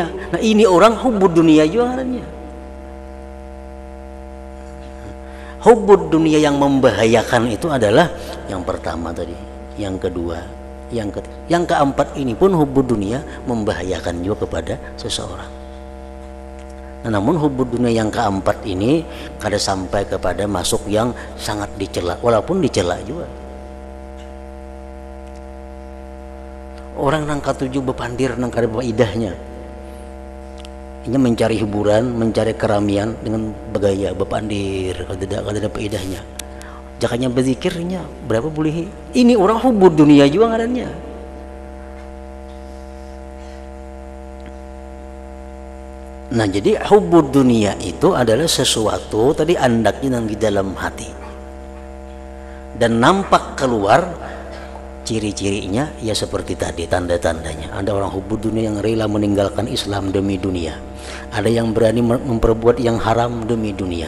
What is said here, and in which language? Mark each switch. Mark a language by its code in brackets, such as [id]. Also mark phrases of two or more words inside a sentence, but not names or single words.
[id] Nah ini orang [ar] hubud dunia [id] juga katanya. [ar] Hubud dunia [id] yang membahayakan itu adalah yang pertama tadi, yang kedua, yang ketiga, yang keempat ini pun hubud dunia membahayakan juga kepada seseorang. Nah, namun [ar] hubud dunia [id] yang keempat ini kada sampai kepada masuk yang sangat dicela, walaupun dicela juga. [bjn] Orang nang katuju bepandir nang kada idahnya. Ini mencari hiburan, mencari keramian dengan bergaya bepandir, kada dapat idahnya. Jakanya berzikirnya berapa boleh? Ini orang [ar] hubud dunia [bjn] juga ngarannya. [id] Nah jadi [ar] hubud dunia [id] itu adalah sesuatu tadi andaknya yang di dalam hati dan nampak keluar. Ciri-cirinya ya seperti tadi, tanda-tandanya. Ada orang [ar] hubud dunia [id] yang rela meninggalkan Islam demi dunia. Ada yang berani memperbuat yang haram demi dunia.